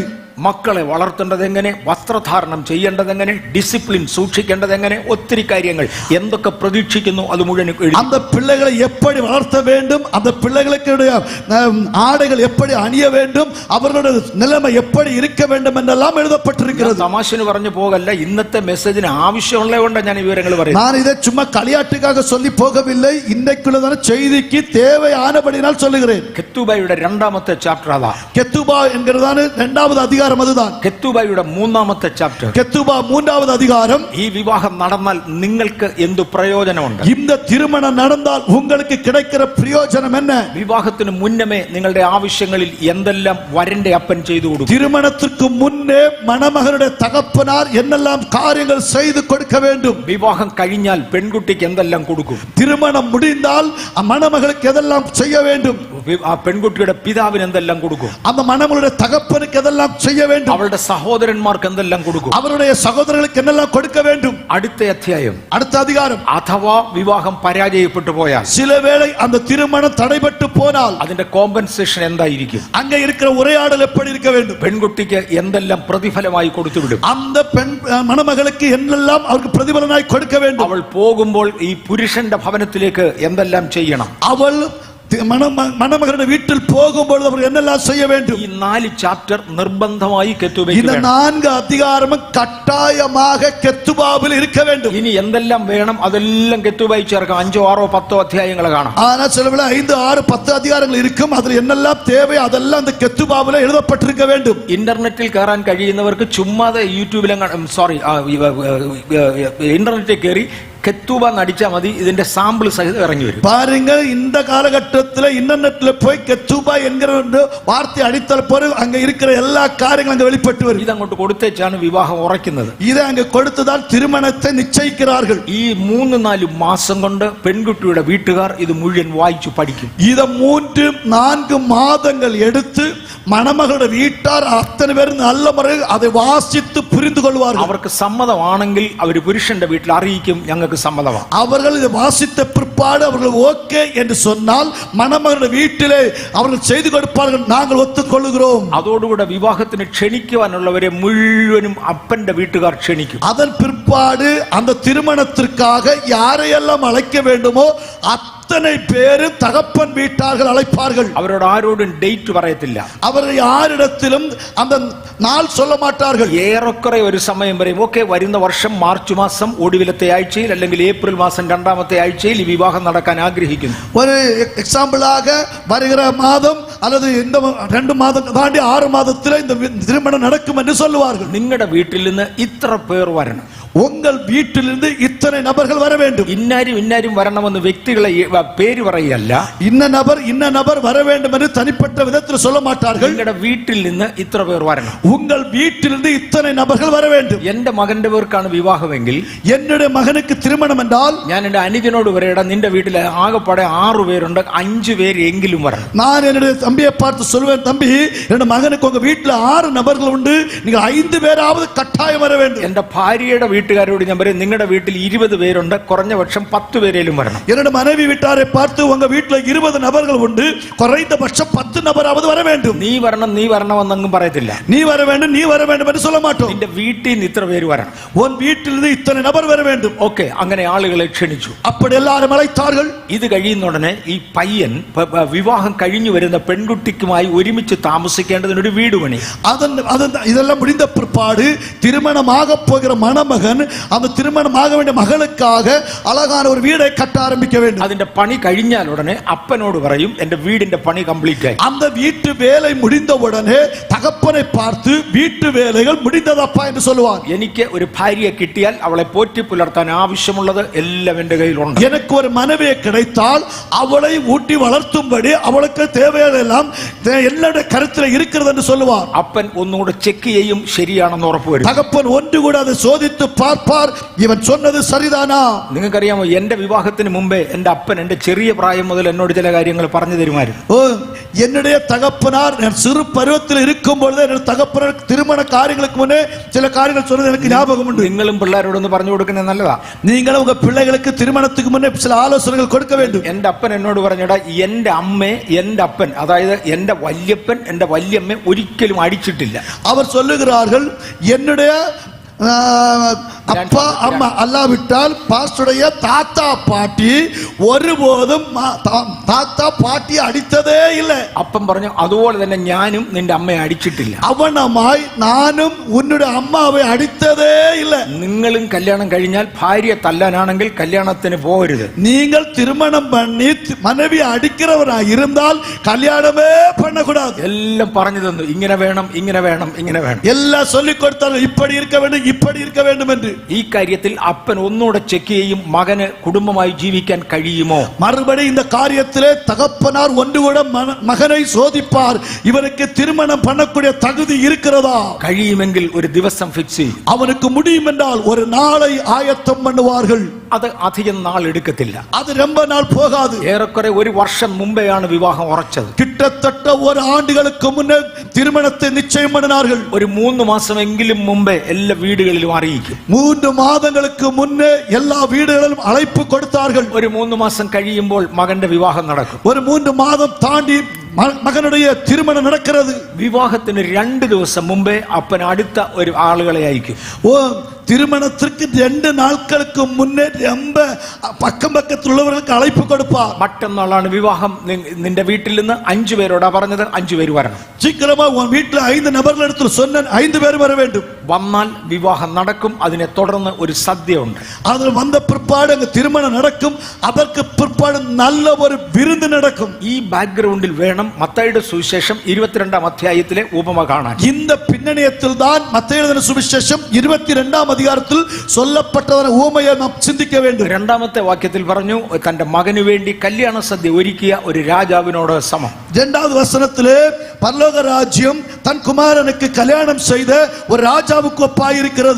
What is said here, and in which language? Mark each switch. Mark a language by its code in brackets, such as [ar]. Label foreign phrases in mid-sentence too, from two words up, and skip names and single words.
[ml] മക്കളെ വളർത്തേണ്ടത് എങ്ങനെ, വസ്ത്രധാരണം ചെയ്യേണ്ടത് എങ്ങനെ, ഡിസിപ്ലിൻ സൂക്ഷിക്കേണ്ടത് എങ്ങനെ, ഒത്തിരി കാര്യങ്ങൾ എന്തൊക്കെ പ്രതീക്ഷിക്കുന്നു അത് മുഴുവൻ. [ta] அந்த பிள்ளைகளை எப்படி வளர்த்த வேண்டும், அந்த பிள்ளைகளுக்கு ஆடைகள் எப்படி அணிய வேண்டும், அவர்களுடைய நிலைமை எப்படி இருக்க வேண்டும் என்றெல்லாம் எழுதப்பட்டிருக்கிறது. [ml] തമാശന് പറഞ്ഞു പോകല്ല, ഇന്നത്തെ മെസ്സേജിന് ആവശ്യമുള്ളത് കൊണ്ട് ഞാൻ വിവരങ്ങൾ പറയുന്നു. [ta] நான் இதை சும்மா களியாட்டுக்காக சொல்லி போகவில்லை, இன்றைக்குள்ளதான செய்திக்கு தேவையானபடினால் சொல்லுகிறேன். [ml] കെത്തൂബയുടെ 2ാമത്തെ ചാപ്റ്റർ അതാ. [ta] கெத்துபா என்கிறதான 2வது அதிகாரம் அதுதான். [ml] കെത്തൂബയുടെ 3ാമത്തെ ചാപ്റ്റർ. [ta] கெத்துபா 3வது அதிகாரம். [ml] ഈ വിവാഹം നടന്നാൽ നിങ്ങൾക്ക് എന്തു പ്രയോജനമുണ്ട്? [ta] இந்த திருமணம் நடந்தால் உங்களுக்கு கிடைக்கிற பிரயோஜனம் என்ன? [ml] വിവാഹത്തിന് മുന്നമേ നിങ്ങളുടെ ആവശ്യങ്ങളിൽ എന്തെല്ലാം വരന്റെ അപ്പൻ ചെയ്തു കൊടുക്കും? [ta] திருமணத்திற்கு முன்னே மணமகளுடைய தகப்பனார் என்னெல்லாம் காரியங்கள் செய்து கொடுக்க வேண்டும்? [ml] വിവാഹം കഴിഞ്ഞാൽ പെൺകുട്ടിക്ക് എന്തെല്ലാം കൊടുക്കും? [ta] திருமணம் முடிந்தால் மணமகளுக்கு எதெல்லாம் செய்ய வேண்டும்? [ml] ആ പെൺകുട്ടിയുടെ പിതാവിന് എന്തെല്ലാം കൊടുക്കും? [ta] அந்த மணமகளுடைய தகப்பனுக்கு எதெல்லாம் செய்ய வேண்டும்? [ml] അവളുടെ സഹോദരന്മാർക്ക് എന്തെല്ലാം കൊടുക്കും? [ta] அவருடைய சகோதரர்களுக்கு என்னெல்லாம் கொடுக்க வேண்டும்? [ml] അടുത്ത അധ്യായം, [ta] அடுத்த அதிகாரம். [ml] അഥവാ വിവാഹം പരാജയപ്പെട്ടു പോയാൽ, [ta] சிலவேளை அந்த திருமணம் தடைபட்டு போனால் [ml] അതിന്റെ കോമ്പൻസേഷൻ എന്തായിരിക്കും? [ta] அங்க இருக்கிற உரையாடல் எப்படி இருக்க வேண்டும்? [ml] പെൺകുട്ടിക്ക് എന്തെല്ലാം പ്രതിഫലമായി കൊടുത്തുവിടും? [ta] அந்த பெண் மணமகளுக்கு என்னெல்லாம் அவருக்கு பிரதிபலனாய் கொடுக்க வேண்டும்? [ml] അവൾ പോകുമ്പോൾ ഈ പുരുഷന്റെ ഭവനത്തിലേക്ക് എന്തെല്ലാം ചെയ്യണം? [ta] அவள் மணமகனுடைய வீட்டில் போகும்போது அவர் என்னெல்லாம் செய்ய வேண்டும்? [ml] ഈ 4 ചാപ്റ്റർ നിർബന്ധമായി [ta] இந்த [ml] കെത്തുബയ്ക്ക് വേണം. [ta] 4 அதிகாரமும் கட்டாயமாக கெத்துபாவில் இருக்க வேண்டும். [ml] ഇനി എന്തെല്ലാം വേണം അതെല്ലാം കെത്തുബായി ചേർക്കാം. 5, 6, 10 അധ്യായങ്ങൾ കാണാം. [ta] ஆனா சிலவேளை 5, 6, 10 அதிகாரங்கள் இருக்கும். அதில் என்னெல்லாம் தேவை அதெல்லாம் அந்த கெத்துபாவில் எழுதப்பட்டிருக்க வேண்டும். [ml] ഇന്റർനെറ്റിൽ കയറാൻ കഴിയുന്നവർക്ക് ചുമ്മാതെ യൂട്യൂബിലും ഇന്റർനെറ്റിൽ കയറി കെത്തുബ നടിച്ചാൽ മതി. ഇതിന്റെ സാമ്പിൾ സഹിതം ഇറങ്ങി വരും. [ta] பாருங்க, இந்த காலகட்டத்தில் இன்டர்நெட்ல போய் கெத்துபா என்கிற வார்த்தை அடித்தால் போது அங்க இருக்கிற எல்லா காரியங்களும் அங்க வெளிப்பட்டு வரும். [ml] ഇതങ്ങോട്ട് കൊടുത്തേച്ചാണ് വിവാഹം ഉറയ്ക്കുന്നത്. [ta] இதை அங்க கொடுத்துதான் திருமணத்தை நிச்சயிக்கிறார்கள். [ml] ഈ 3-4 മാസം കൊണ്ട് പെൺകുട്ടിയുടെ വീട്ടുകാർ ഇത് മുഴുവൻ വായിച്ചു പഠിക്കും. [ta] இத 3-4 மாதங்கள் எடுத்து மணமகளுடைய வீட்டார் அத்தனை பேரும் நல்ல முறையில் அதை வாசித்து புரிந்து கொள்வார்கள். [ml] അവർക്ക് സമ്മതമാണെങ്കിൽ അവർ പുരുഷന്റെ വീട്ടിൽ അറിയിക്കും, ഞങ്ങൾക്ക് സമ്മതമാണ്. [ta] அவர்கள் இதை வாசித்த பிற்பாடு அவர்கள் ஓகே என்று சொன்னால் மணமகளுடைய வீட்டிலே அவர்கள் செய்து கொடுப்பார்கள், நாங்கள் ஒத்துக்கொள்கிறோம். [ml] അതോടുകൂടെ വിവാഹത്തിന് ക്ഷണിക്കുവാനുള്ളവരെ മുഴുവനും അപ്പന്റെ വീട്ടുകാർ ക്ഷണിക്കും. [ta] அதன் பிற்பாடு அந்த திருமணத்திற்காக யாரையெல்லாம் அழைக்க வேண்டுமோ அத்தனை பேரும் தகப்பன் வீட்டார்கள் அழைப்பார்கள். [ml] അവരോട് ആരോടും ഡേറ്റ് പറയത്തില്ല. [ta] அவர்கள் யாரிடத்திலும் அந்த நாள் சொல்ல மாட்டார்கள். [ml] ഏറെക്കുറെ ഒരു സമയം പറയും, ഓക്കെ വരുന്ന വർഷം മാർച്ച് മാസം ഒടുവിലത്തെ ആഴ്ചയിൽ അല്ലെങ്കിൽ ഏപ്രിൽ മാസം 2ാമത്തെ ആഴ്ചയിൽ ഈ വിവാഹം നടക്കാൻ ആഗ്രഹിക്കുന്നു. [ta] ஒரு எக்ஸாம்பிளாக வருகிற மாதம் அல்லது இந்த 2 மாதம் தாண்டி 6 மாதத்தில் இந்த திருமணம் நடக்கும் என்று சொல்லுவார்கள். [ml] നിങ്ങളുടെ വീട്ടിൽ നിന്ന് ഇത്ര പേർ വരണം, [ta] உங்கள் வீட்டிலிருந்து இத்தனை நபர்கள் வர வேண்டும். [ml] ഇന്നാരും വരണമെന്ന് വ്യക്തികളെ പേര് പറയല്ല. [ta] இன்ன நபர் வர வேண்டும் என்று தனிப்பட்ட விதத்தில் சொல்ல மாட்டார்கள். [ml] നിങ്ങളുടെ വീട്ടിൽ നിന്ന് ഇത്ര പേർ വരണം. [ta] உங்கள் வீட்டிலிருந்து இத்தனை நபர்கள் வர வேண்டும். [ml] എന്റെ മകന്റെ പേർക്കാണ് വിവാഹമെങ്കിൽ, [ta] என்னுடைய மகனுக்கு திருமணம் என்றால் [ml] ഞാൻ എന്റെ അനുജനോട് പറയടാ, നിന്റെ വീട്ടിൽ ആകെപ്പാടെ 6 പേരുണ്ട്, 5 പേര് എങ്കിലും വരണം. [ta] நான் என்னுடைய தம்பியை பார்த்து சொல்வேன், தம்பி என்னுடைய மகனுக்கு உங்க வீட்டில் 6 நபர்கள் உண்டு, நீங்க 5 பேராவது கட்டாயம் வர வேண்டும். [ml] എന്റെ ഭാര്യയുടെ വീട്ടുകാരോട് ഞാൻ പറയും, നിങ്ങളുടെ വീട്ടിൽ 20 പേരുണ്ട്, കുറഞ്ഞ പക്ഷം 10 പേരേലും വരണം. [ta] என்னுடைய மனைவி வீட்டாரை பார்த்து உங்க வீட்டில் 20 நபர்கள் உண்டு, குறைந்தபட்சம் 10 நபராவது வர வேண்டும். [ml] നീ വരണമെന്നൊന്നും പറയത്തില്ല. [ta] நீ வர வேண்டும் என்று சொல்ல மாட்டோம். [ml] നിന്റെ വീട്ടിൽ നിന്ന് ഇത്ര പേര് വരണം, [ta] உன் வீட்டிலிருந்து இத்தனை நபர் வர வேண்டும். [ml] ഓക്കെ, അങ്ങനെ ആളുകളെ ക്ഷണിച്ചു. [ta] அப்படி எல்லாரும் அழைத்தார்கள். [ml] ഇത് കഴിയുന്ന ഉടനെ ഈ പയ്യൻ വിവാഹം കഴിഞ്ഞു വരുന്ന പെൺകുട്ടിക്കുമായി ഒരുമിച്ച് താമസിക്കേണ്ടതിനൊരു വീട് പണി. [ta] இதெல்லாம் முடிந்த பிற்பாடு திருமணமாக போகிற மணமகன் அந்த திருமணமாக வேண்டிய மகளுக்காக அழகான ஒரு வீடை கட்ட ஆரம்பிக்க வேண்டும். [ml] അതിന്റെ പണി കഴിഞ്ഞാൽ ഉടനെ അപ്പനോട് പറയും, എന്റെ വീടിന്റെ പണി കംപ്ലീറ്റ് ആയി. [ta] அந்த வீட்டு வேலை முடிந்த உடனே தகப்பனை பார்த்து வீட்டு வேலைகள் முடிந்ததப்பா என்று சொல்லுவார். [ml] എനിക്ക് ഒരു ഭാര്യയെ കിട്ടിയാൽ അവളെ പോറ്റി പുലർത്താൻ ആവശ്യമുള്ളത് എല്ലാം എന്റെ കയ്യിലുണ്ട്. [ta] எனக்கு ஒரு மனைவியை கிடைத்தால் அவளை ஊட்டி வளர்த்தும்படி அவளுக்கு தேவையானதெல்லாம் என்னுடைய கருத்தில் இருக்கிறது என்று சொல்லுவார். [ml] അപ്പൻ ഒന്നുകൂടെ ചെക്ക് ചെയ്യും, ശരിയാണെന്ന് ഉറപ്പുവരും. [ta] தகப்பன் ஒன்று கூட அதை சோதித்து பார்ப்பார், இவன் சொன்னது சரிதானா. [ml] നിങ്ങൾക്കറിയാമോ, എന്റെ വിവാഹത്തിന് മുമ്പേ എന്റെ അപ്പൻ എന്റെ ചെറിയ പ്രായം മുതൽ എന്നോട് ചില കാര്യങ്ങൾ പറഞ്ഞു തരുമായിരുന്നു. [ta] என்னுடைய தகப்பனார் நான் சிறு பருவத்தில் இருக்கும் பொழுது என்னுடைய தகப்பனார் திருமண காரியங்களுக்கு முன்னே சில காரியங்கள் சொன்னது எனக்கு ஞாபகம் உண்டு. [ml] നിങ്ങളും പിള്ളേരോടൊന്ന് പറഞ്ഞു കൊടുക്കുന്നത് നല്ലതാ. [ta] நீங்களும் உங்க பிள்ளைகளுக்கு திருமணத்துக்கு முன்னே சில ஆலோசனைகள் கொடுக்க வேண்டும். [ml] എന്റെ അപ്പൻ എന്നോട് പറഞ്ഞടാ, എന്റെ അമ്മയെ എന്റെ അപ്പൻ, അതായത് എന്റെ വല്യപ്പൻ എന്റെ വല്യമ്മ ഒരിക്കലും അടിച്ചിട്ടില്ല. [ta] அவர் சொல்லுகிறார்கள், என்னுடைய அப்பா அம்மா அல்லாவிட்டால் பாஸ்டருடைய தாத்தா பாட்டி ஒருபோதும் தாத்தா பாட்டி அடித்ததே இல்லை. [ml] അപ്പം പറഞ്ഞു, അതുപോലെ തന്നെ ഞാനും നിന്റെ അമ്മയെ അടിച്ചിട്ടില്ല. [ta] அவனமாய் நானும் உன்னுடைய அம்மாவை அடித்ததே இல்லை. [ml] നിങ്ങളും കല്യാണം കഴിഞ്ഞാൽ ഭാര്യ തല്ലാനാണെങ്കിൽ കല്യാണത്തിന് പോകരുത്. [ta] நீங்கள் திருமணம் பண்ணி மனைவி அடிக்கிறவராய் இருந்தால் கல்யாணமே பண்ணக்கூடாது. [ml] എല്ലാം പറഞ്ഞു തന്നു, ഇങ്ങനെ വേണം, ഇങ്ങനെ വേണം, ഇങ്ങനെ വേണം, [ta] எல்லாம் சொல்லிக் கொடுத்தார்கள். இப்படி இருக்க வேண்டும், இப்படி இருக்க வேண்டும் என்று. [ml] ഈ കാര്യത്തിൽ അപ്പൻ ഒന്നുകൂടെ ചെക്ക് ചെയ്യും, മകന് കുടുംബമായി ജീവിക്കാൻ കഴിയുമോ. [ta] மறுபடி இந்த காரியத்திலே தகப்பனார் ஒன்று கூட மகனை சோதிப்பார், இவனுக்கு திருமணம் பண்ணக்கூடிய தகுதி இருக்கிறதா. [ml] കഴിയുമെങ്കിൽ ഒരു ദിവസം ഫിക്സ് ചെയ്യും. [ta] அவனுக்கு முடியும் என்றால் ஒரு நாளை ஆயத்தம் பண்ணுவார்கள். [ml] അത് അധികം നാൾ എടുക്കത്തില്ല. [ta] அது ரொம்ப நாள் போகாது. [ml] ഏറെക്കുറെ ഒരു വർഷം മുമ്പെയാണ് വിവാഹം ഉറച്ചത്. [ta] கிட்டத்தட்ட ஒரு ஆண்டுகளுக்கு முன்னே திருமணத்தை நிச்சயம் பண்ணினார்கள். [ml] ഒരു 3 മാസമെങ്കിലും മുമ്പേ എല്ലാ വീടുകളിലും അറിയിക്കും. [ta] 3 மாதங்களுக்கு முன்னே எல்லா வீடுகளிலும் அழைப்பு கொடுத்தார்கள். [ml] ഒരു 3 മാസം കഴിയുമ്പോൾ മകന്റെ വിവാഹം നടക്കും. [ta] ஒரு 3 மாதம் தாண்டி மகனுடைய திருமணம் நடக்கிறது. [ml] വിവാഹത്തിന് 2 ദിവസം മുമ്പേ അപ്പൻ അടുത്ത ഒരു ആളുകളെ അയക്കും. [ta] திருமணத்திற்கு 2 நாட்களுக்கு முன்னே ரொம்ப பக்கம் பக்கத்தில் உள்ளவர்களுக்கு அழைப்பு கொடுப்பார். [ml] മറ്റന്നാളാണ് വിവാഹം. നിന്റെ വീട്ടിൽ നിന്ന് 5 പേരോടാ പറഞ്ഞത്, 5 പേര് വരണം. [ta] சீக்கிரமா உன் வீட்டில் 5 நபர்கள் எடுத்து சொன்ன 5 பேர் வர வேண்டும். [ml] വന്നാൽ വിവാഹം നടക്കും. അതിനെ തുടർന്ന് ഒരു സദ്യ ഉണ്ട്. [ta] அதில் வந்த பிற்பாடு அங்க திருமணம் நடக்கும். அதற்கு பிற்பாடு நல்ல ஒரு விருந்து நடக்கும். [ml] ഈ ബാക്ക്ഗ്രൗണ്ടിൽ വേണം മത്തായിയുടെ സുവിശേഷം 22-ാം അധ്യായത്തിലെ ഉപമ കാണാൻ. [ta] இந்த பின்னணியத்தில் தான் மத்தேயு எழுதின சுவிசேஷம் 22-ാം அதிகாரத்தில் சொல்லப்பட்டதான ஊமையை நாம் சிந்திக்க வேண்டும். [ml] 2-ാമത്തെ വാക്യത്തിൽ പറഞ്ഞു, തന്റെ മകനു വേണ്ടി കല്യാണ സദ്യ ഒരുക്കിയ ഒരു രാജാവിനോട് സമം. [ta] 2வது வசனத்திலே பரலோக ராஜ்யம் தன் குமாரனுக்கு கல்யாணம் செய்த ஒரு ராஜாவுக்கு ஒப்பாயிருக்கிறது.